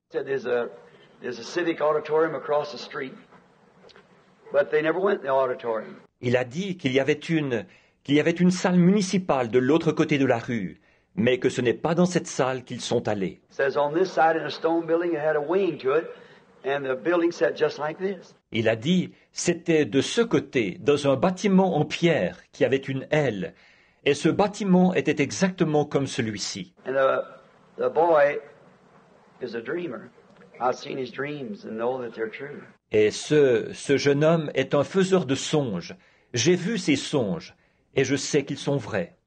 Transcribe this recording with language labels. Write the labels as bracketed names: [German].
[English] He said there's a civic auditorium across the street. But they never went in the auditorium. [French] Il a dit qu'il y avait une salle municipale de l'autre côté de la rue, mais que ce n'est pas dans cette salle qu'ils sont allés. [English] It says on this side in a stone building it had a wing to it, and the building sat just like this. [French] Il a dit c'était de ce côté, dans un bâtiment en pierre qui avait une aile, et ce bâtiment était exactement comme celui-ci. [English] And the boy is a dreamer. I've seen his dreams and know that they're true. [French] Et ce jeune homme est un faiseur de songes. J'ai vu ses songes, et je sais qu'ils sont vrais.